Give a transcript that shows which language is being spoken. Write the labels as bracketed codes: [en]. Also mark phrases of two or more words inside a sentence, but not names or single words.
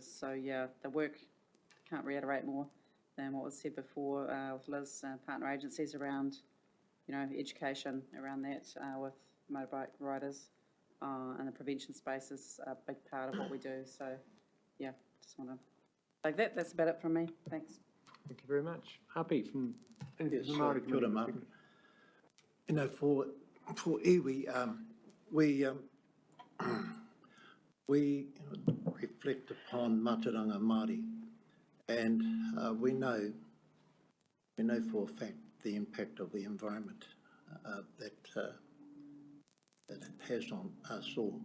[en] So yeah, the work, can't reiterate more than what was said before with Liz, partner agencies around, education around that with motorbike riders, and the prevention space is a big part of what we do. So yeah, just want to like that. That's about it from me. Thanks. Thank you very much. Happy from Yes, the Māori [mi] kia ora, [en] community. Martin. For iwi, we reflect upon [mi] Mātauranga Māori, [en] and we know for a fact the impact of the environment that it has on us all.